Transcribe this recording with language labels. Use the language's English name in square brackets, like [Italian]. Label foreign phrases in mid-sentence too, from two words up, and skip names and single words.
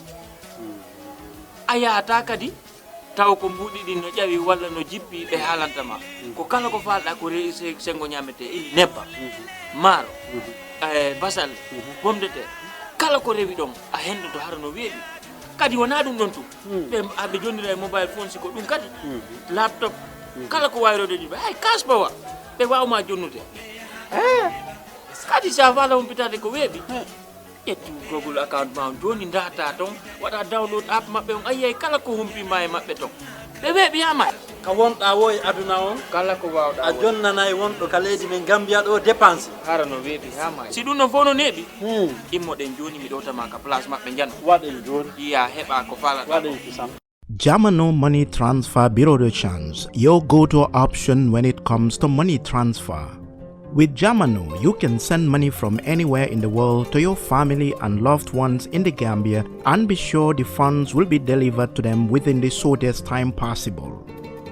[Fula] aya ta kadi taw ko mbudi din no jawi walla no jippi be halantama ko kala ko falda ko reese sengo nyamete il nebba maro basal [French] pomme de terre [Fula] kala ko rewi dom a hendo to har no weebi kadi wona dum don tu be abbe jonnira [English] mobile phone [Fula] siko dum kadi laptop kala ko wayrode di ay kasbawa be waawma jonnude kadi sa wala hompitade ko weebi ettu Google account ma joni data ton wada [English] download app [Fula] mabbe on ayay kala ko humpi may mabbe ton be weebi ama ka wonda woy aduna on kala ko waawda a jonnanay wondo ka leydi men Gambia do dépense harano weebi hama si dum no fono nebi immo den joni mi dotama ka place mabbe jan waden joni iya heba ko fala waden kisam [English] Jamano Money Transfer Bureau de Change, your go-to option when it comes to money transfer. With Jamano, you can send money from anywhere in the world to your family and loved ones in the Gambia and be sure the funds will be delivered to them within the shortest time possible.